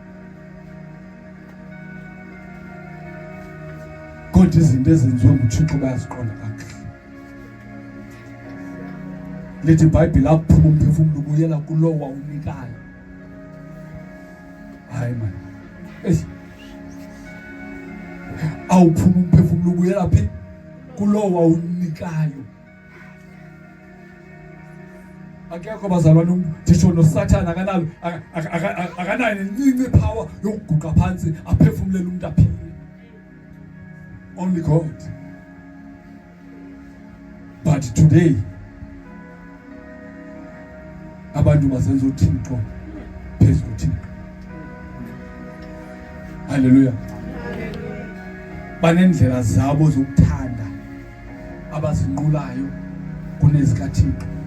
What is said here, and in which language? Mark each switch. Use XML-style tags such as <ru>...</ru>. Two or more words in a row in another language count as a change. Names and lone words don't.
<xh>Kodwa izinto ezenziwe nguThixo bayaziqonda kakuhle. Lithi iBhayibhile aphuma umphefumulo ubuyela kulowo wawunikayo. Hayi man. Awuphuma umphefumulo ubuyela phi? Kulowo wawunikayo. Akekho bazalwane ndisho noSathane akanalo akanayo nencinci power yokuguqa phansi aphefumulela umuntu aphile.</xh> <en>Only God.</en> <xh>But today abantu bazenza uThixo phezu koThixo. Haleluya. Banendlela zabo zokuthanda abazinqulayo kunezikaThixo.</xh>